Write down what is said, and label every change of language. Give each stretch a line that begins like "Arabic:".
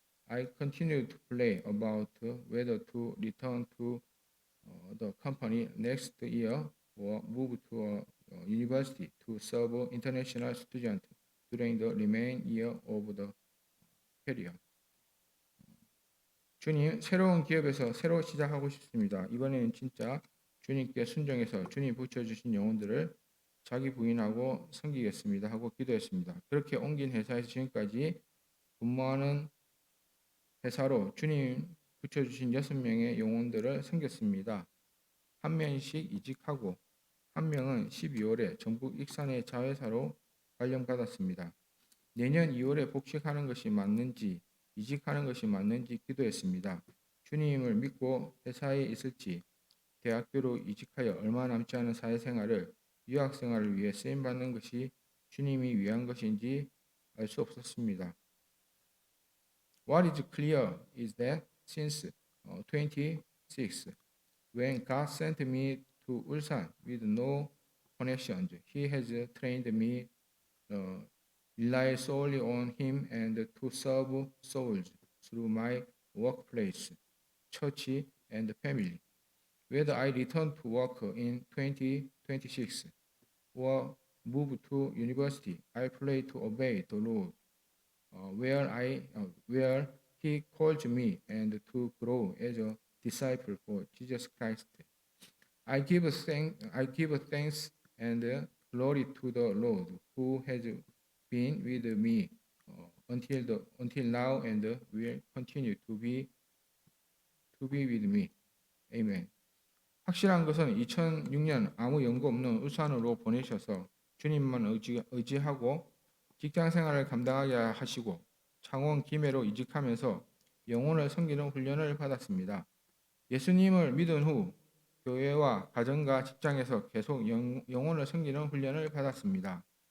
English: I continued to play about whether to return to the company next year or move to a university to serve international students during the remaining year of the period.
Korean: 주님, 새로운 기업에서 새로 시작하고 싶습니다. 이번에는 진짜 주님께 순종해서 주님 붙여주신 영혼들을 자기 부인하고 섬기겠습니다 하고 기도했습니다. 그렇게 옮긴 회사에서 지금까지 근무하는 회사로 주님 붙여주신 6명의 영혼들을 섬겼습니다. 한 명씩 이직하고 한 명은 12월에 전북 익산의 자회사로 발령받았습니다. 내년 2월에 복직하는 것이 맞는지 이직하는 것이 맞는지 기도했습니다. 주님을 믿고 회사에 있을지 대학교로 이직하여 얼마 남지 않은 사회생활을 유학생활을 위해 쓰임받는 것이 주님이 위한 것인지 알 수 없었습니다.
English: What is clear is that since 26, when God sent me to Ulsan with no connections, He has trained me rely solely on Him and to serve souls through my workplace, church, and family. Whether I return to work in 2026 or move to university, I pray to obey the Lord where He calls me and to grow as a disciple for Jesus Christ. I give thanks and glory to the Lord who has been with me until now and will continue to be with me. Amen.
Korean: 확실한 것은 2006년 아무 연고 없는 울산으로 보내셔서 주님만 의지하고 직장 생활을 감당하게 하시고 창원 김해로 이직하면서 영혼을 섬기는 훈련을 받았습니다. 예수님을 믿은 후 교회와 가정과 직장에서 계속 영혼을 섬기는 훈련을 받았습니다.